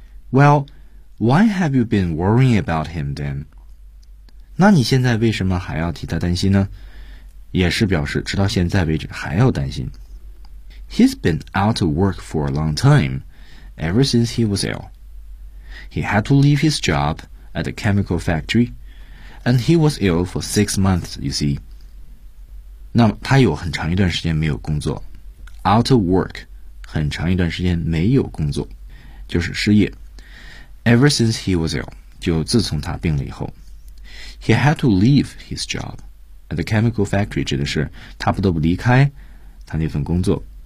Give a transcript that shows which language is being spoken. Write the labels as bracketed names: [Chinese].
[English] Well, why have you been worrying about him then? [Chinese] 那你现在为什么还要替他担心呢？也是表示直到现在为止还要担心。 [English] He's been out of work for a long time, ever since he was ill. He had to leave his job at the chemical factory, and he was ill for 6 months, you see. [Chinese] 那么他有很长一段时间没有工作。 Out of work, 很长一段时间没有工作，就是失业。 [English] Ever since he was ill, 就自从他病了以后。 He had to leave his job. [Chinese] At the chemical factory 指的是他不得不离开他那份工作。